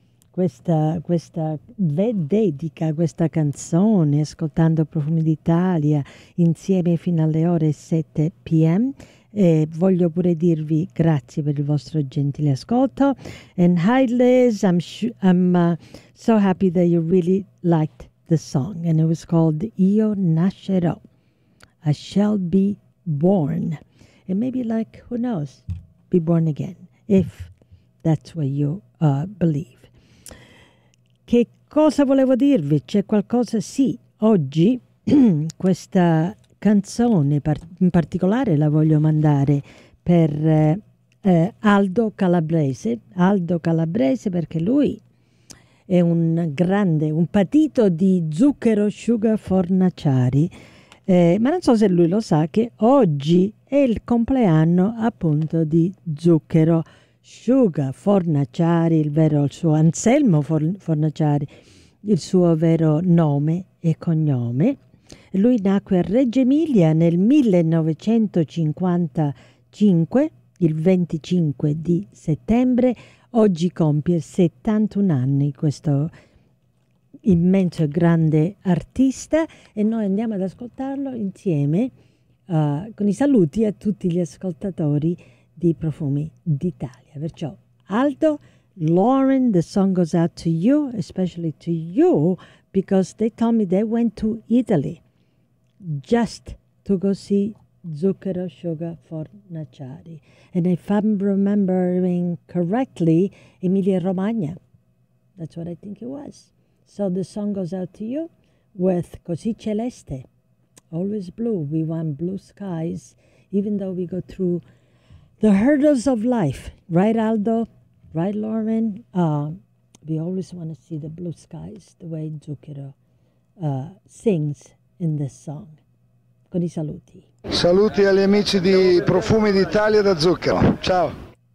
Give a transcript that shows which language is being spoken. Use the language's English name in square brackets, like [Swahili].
[Italian] Questa canzone, ascoltando Profumi d'Italia insieme fino alle ore 7 p.m. E voglio pure dirvi grazie per il vostro gentile ascolto. [English] And hi Liz, I'm so happy that you really liked the song. And it was called Io Nascerò. I shall be born. And maybe, like, who knows, be born again, if that's what you believe. [Italian] Che cosa volevo dirvi? C'è qualcosa? Sì, oggi questa canzone in particolare la voglio mandare per Aldo Calabrese. Aldo Calabrese, perché lui è un grande, un patito di Zucchero Sugar Fornaciari. Ma non so se lui lo sa che oggi è il compleanno appunto di Zucchero Sugar Fornaciari, il vero, il suo Anselmo Fornaciari, il suo vero nome e cognome. Lui nacque a Reggio Emilia nel 1955, il 25 di settembre. Oggi compie 71 anni questo immenso e grande artista, e noi andiamo ad ascoltarlo insieme con i saluti a tutti gli ascoltatori di Profumi d'Italia. [English] Perciò, Aldo, Lauren, the song goes out to you, especially to you, because they told me they went to Italy just to go see Zucchero Sugar Fornaciari. And if I'm remembering correctly, Emilia Romagna. That's what I think it was. So the song goes out to you with Così Celeste, always blue. We want blue skies, even though we go through the hurdles of life, right, Aldo? Right, Lauren? We always want to see the blue skies, the way Zucchero sings in this song. [Italian] Con i saluti. Saluti agli amici di Profumi d'Italia da Zucchero. Ciao.